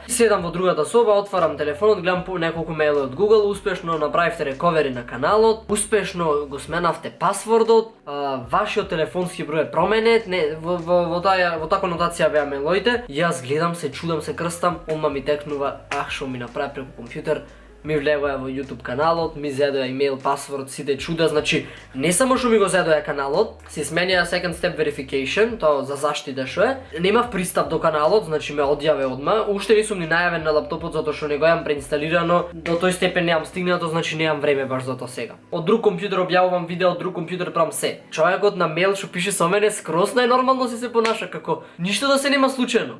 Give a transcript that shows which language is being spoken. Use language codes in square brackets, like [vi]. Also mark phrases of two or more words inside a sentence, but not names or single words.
[mk] Седам во другата соба, отварам телефонот, гледам неколку мејлови од Google, успешно направивте рековери на каналот, успешно го сменавте пасвордот, вашиот телефонски број е променет, во таа конотација беа мејлоите. Јас гледам се, чудам се, крстам, одма ми текнува, што ми направи преку компјутер. Ми влегоја во YouTube каналот, ми зедоја имејл, пасворд, сите чуда, значи не само што ми го зедоја каналот, се сменија [en] second step verification, [mk] тоа за заштита што е. Немав пристап до каналот, значи ме одјаве одма. Уште не сум ни најавен на лаптопот затоа што не го имам преинсталирано, до тој степен немам стигнато, значи немам време баш за тоа сега. Од друг компјутер објавувам видео, од друг компјутер правам се. Човекот на мејл што пише со мене скроз најнормално се понаша, како ништо да се нема случајно.